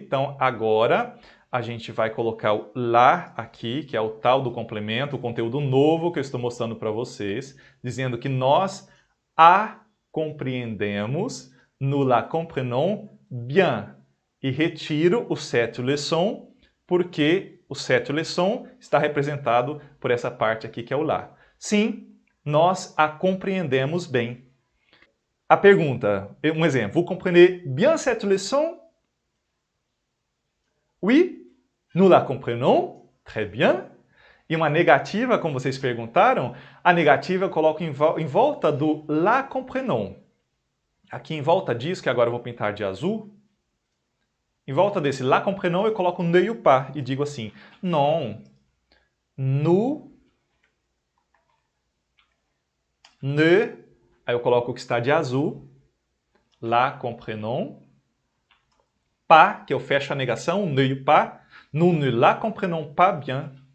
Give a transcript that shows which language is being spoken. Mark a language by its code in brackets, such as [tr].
[pt] Então, agora a gente vai colocar o lá aqui, que é o tal do complemento, o conteúdo novo que eu estou mostrando para vocês, dizendo que nós a compreendemos, [fr] nous la comprenons bien. [pt] E retiro o cette leçon, porque o cette leçon está representado por essa parte aqui que é o lá. Sim, nós a compreendemos bem. A pergunta, um exemplo, [fr] vous comprenez bien cette leçon? Oui, nous la comprenons très bien. [pt] E uma negativa, como vocês perguntaram, a negativa eu coloco em volta do la comprenons. Aqui em volta disso, que agora eu vou pintar de azul, em volta desse la comprenons eu coloco ne ou pas e digo assim, [fr] non, nous ne, [pt] aí eu coloco o que está de azul, la comprenons, pas, que eu fecho a negação, ne ou pas, [fr] nous ne la comprenons pas bien.